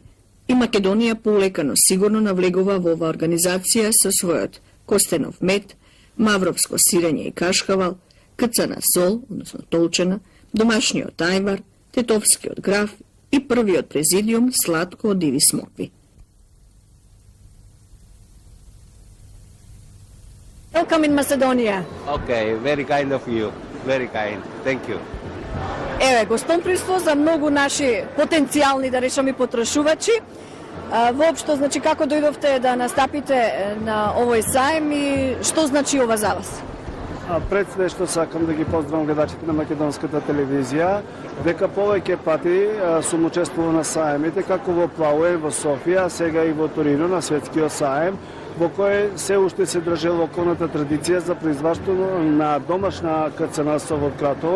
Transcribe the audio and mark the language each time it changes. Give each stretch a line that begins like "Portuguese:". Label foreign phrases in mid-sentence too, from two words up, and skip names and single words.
Macedonian: И Македонија полека, но сигурно навлегува во оваа организација со својот костенов мед, мавровско сирење и кашкавал, кцана сол, односно толчена, домашниот ајвар, тетовскиот граф и првиот президиум сладко од диви смокви.
English: Welcome in Macedonia. Okay, very kind of you. Very kind. Thank you.
Macedonian: Еве, гостопримство за многу наши потенцијални, да речеме, потрошувачи. Воопшто, значи, како дојдовте да настапите на овој сајм и што значи ова за вас? Пред све што сакам да ги поздравам гледачите на македонската телевизија, дека повеќе пати сум учествувал на сајмите, како во Плауе, во Софија, сега и во Торино на светскиот сајм, во кој се уште се држи локалната традиција за производство на домашна кцана со во Кратово.